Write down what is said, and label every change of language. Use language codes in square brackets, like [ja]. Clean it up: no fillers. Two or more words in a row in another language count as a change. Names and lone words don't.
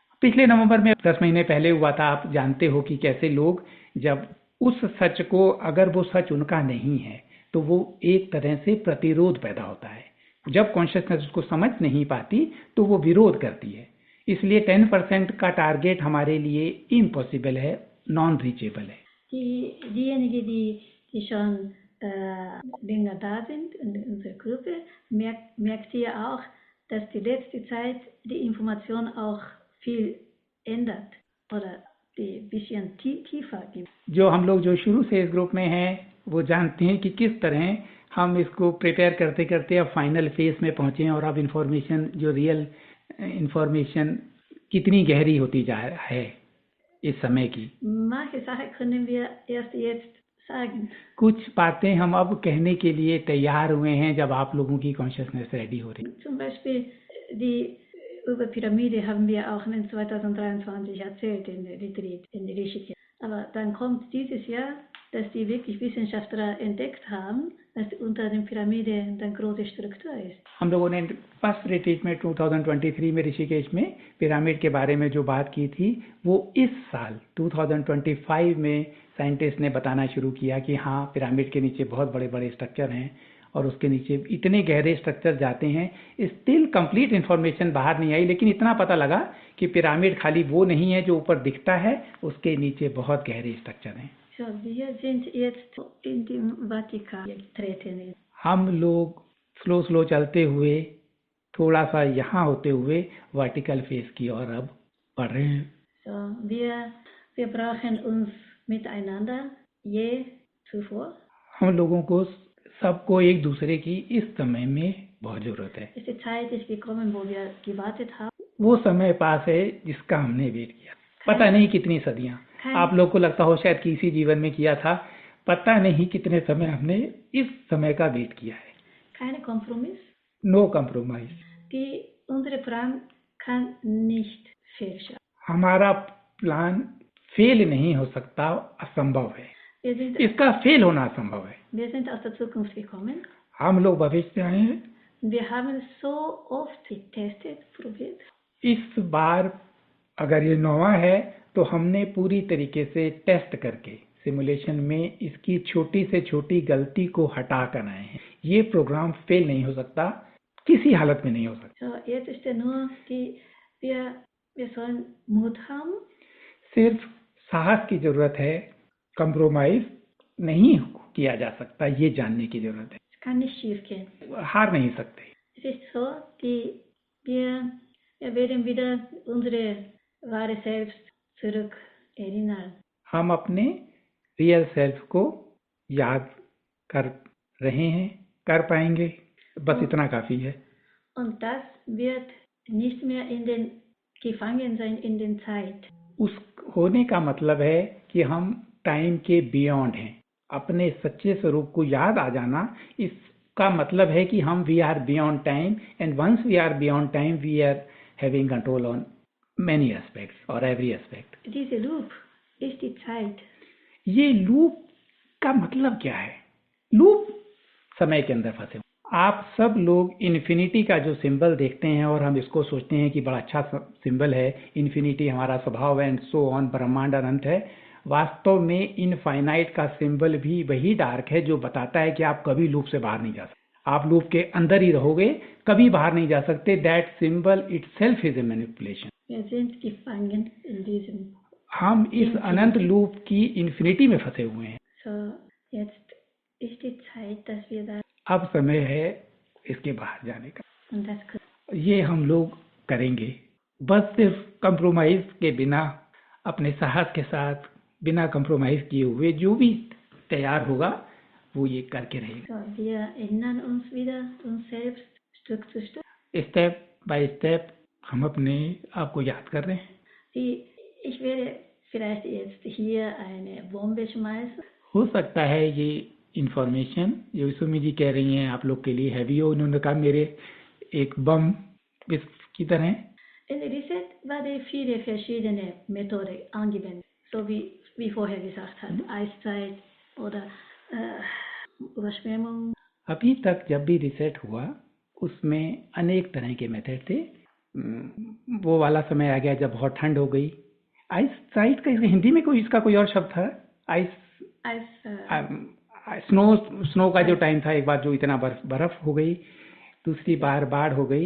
[hi] पिछले नवंबर में 10 महीने पहले हुआ था। आप जानते हो कि कैसे लोग जब उस सच को, अगर वो सच उनका नहीं है तो वो एक तरह से प्रतिरोध पैदा होता है। जब कॉन्शियसनेस उसको समझ नहीं पाती तो वो विरोध करती है। इसलिए 10% का टारगेट हमारे लिए इम्पॉसिबल है, [en] non reachable [hi] है। [de] Diejenigen, die schon länger da sind in unserer Gruppe, merkt ihr auch, dass die letzte Zeit die Information auch viel ändert oder die bisschen tiefer gibt. [hi] जो हम लोग जो शुरू से इस ग्रुप में हैं वो जानते हैं कि किस तरह हम इसको प्रिपेयर करते करते अब [en] final phase [hi] में पहुंचे हैं और अब इंफॉर्मेशन, जो [en] real information [hi] कितनी गहरी होती जा रहा है इस समय की। [de] Manche Sachen können wir erst jetzt sagen. [hi] कुछ बातें हम अब कहने के लिए तैयार हुए हैं जब आप लोगों की [en] consciousness ready [hi] हो रही है। [de] Zum Beispiel über Pyramide haben wir auch in 2023 erzählt in der Retreat in Rishikesh. Aber dann kommt dieses Jahr, dass die wirklich Wissenschaftler entdeckt haben, dass unter der Pyramide eine große Struktur ist. [hi] हम लोगों ने फर्स्ट रिट्रीट में 2023 में ऋषिकेश में पिरामिड के बारे में जो बात की थी, वो इस साल 2025 में साइंटिस्ट ने बताना शुरू किया कि हाँ, पिरामिड के नीचे बहुत बड़े बड़े स्ट्रक्चर हैं और उसके नीचे इतने गहरे स्ट्रक्चर जाते हैं। [en] still complete information [hi] बाहर नहीं आई, लेकिन इतना पता लगा कि पिरामिड खाली वो नहीं है जो ऊपर दिखता है, उसके नीचे बहुत गहरे स्ट्रक्चर हैं। [de] So, wir sind jetzt in den Vatikan getreten. [hi] हम लोग स्लो चलते हुए, थोड़ा सा यहाँ होते हुए [en] vertical phase [hi] की ओर अब बढ़ रहे हैं। [de] So, wir brauchen uns miteinander je zuvor. [hi] हम लोगों को सबको एक दूसरे की इस समय में बहुत जरूरत है। [de] Die Zeit ist gekommen, wo wir gewartet haben. [hi] वो समय पास है जिसका हमने वेट किया, पता नहीं कितनी सदियां। आप लोग को लगता हो शायद किसी जीवन में किया था, पता नहीं कितने समय हमने इस समय का वेट किया है। [de] Keine Kompromiss. [en] no compromise. [de] Unsere Plan kann nicht fehlschlagen. [hi] हमारा प्लान फेल नहीं हो सकता, असंभव है। इसका फेल होना असंभव है। [de] Wir sind aus der Zukunft gekommen. [hi] हम लोग भविष्य से आए हैं। [de] Wir haben so oft getestet, probiert. [hi] इस बार अगर ये नौवां है तो हमने पूरी तरीके से टेस्ट करके सिमुलेशन में इसकी छोटी से छोटी गलती को हटा कर आए हैं। ये प्रोग्राम फेल नहीं हो सकता, किसी हालत में नहीं हो सकता। [de] So, jetzt ist nur wir sollen Mut haben. [hi] सिर्फ साहस की जरूरत है, कंप्रोमाइज नहीं किया जा सकता, ये जानने की जरूरत है। [de] Es kann nicht schief gehen. [hi] हार नहीं सकते। [de] Es ist so, wir werden wieder unsere wahre Selbst zurück erinnern. [hi] हम अपने [en] real self [hi] को याद कर रहे हैं, कर पाएंगे, बस इतना काफी है। [de] Und das wird nicht mehr gefangen sein in den Zeit. [hi] उस होने का मतलब है कि हम टाइम के बियॉन्ड हैं। अपने सच्चे स्वरूप को याद आ जाना, इसका मतलब है कि हम [en] we are beyond time, and once we are beyond time we are having control on many aspects और every aspect। [de] Diese Loop ist die Zeit. [hi] ये लूप का मतलब क्या है? लूप समय के अंदर फंसे। आप सब लोग इन्फिनिटी का जो सिंबल देखते हैं और हम इसको सोचते हैं कि बड़ा अच्छा सिंबल है, इन्फिनिटी हमारा स्वभाव है [en] and so on, [hi] ब्रह्मांड अनंत है। वास्तव में इनफाइनाइट का सिंबल भी वही डार्क है जो बताता है कि आप कभी लूप से बाहर नहीं जा सकते, आप लूप के अंदर ही रहोगे, कभी बाहर नहीं जा सकते। [en] that symbol itself is a manipulation. [de] Wir sind gefangen in diesem. [hi] हम इस अनंत लूप की इन्फिनिटी में फंसे हुए हैं। [de] So, jetzt ist die Zeit, dass wir da. [hi] अब समय है इसके बाहर जाने का। [de] Und das [hi] ये हम लोग करेंगे, बस सिर्फ कंप्रोमाइज के बिना, अपने साहस के साथ, बिना कंप्रोमाइज किए हुए जो भी तैयार होगा वो ये करके रहेगा। [de] So, wir erinnern uns wieder uns selbst Stück zu Stück. [en] step by step [hi] हम अपने आप को याद कर रहे हैं। [de] Ich werde vielleicht jetzt hier eine Bombe schmeißen. [hi] हो सकता है ये इंफॉर्मेशन जो सुमी जी कह रही हैं आप लोग के लिए हैवी हो। उन्होंने कहा मेरे एक बम इसकी तरह। [de] In Reset werden viele verschiedene Methoden angewendet, so wie vorher gesagt hat, Eiszeit oder Überschwemmung. [hi] अभी तक जब भी रिसेट हुआ उसमें अनेक तरह के मेथड थे। वो वाला समय आ गया जब बहुत ठंड हो गई। [en] ice site [hi] का हिंदी में कोई इसका कोई और शब्द था? स्नो का जो टाइम था, एक बार जो इतना बर्फ हो गई, दूसरी बार बाढ़ हो गई।